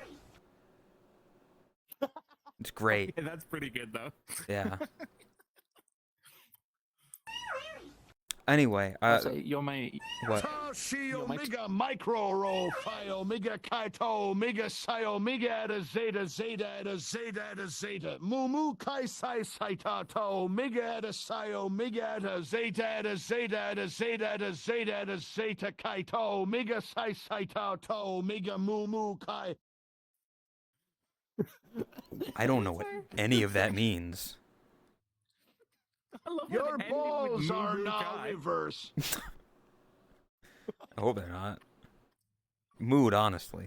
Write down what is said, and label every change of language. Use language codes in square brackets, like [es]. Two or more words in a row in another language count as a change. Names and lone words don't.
[en] It's great. Yeah, that's pretty good though. Yeah. Anyway, So you're my what? Tashi You're my omega micro ro phi omega kaito omega psi omega eta zeta zeta eta zeta eta zeta mumu kai psi psi ta ta omega eta psi omega eta zeta eta zeta eta zeta eta zeta eta zeta kaito omega psi psi ta ta omega mumu kai. I don't know what any of that means. I love when Your it ended with balls are Moo Moo now Kai. reverse. I hope they're not. Mood, honestly.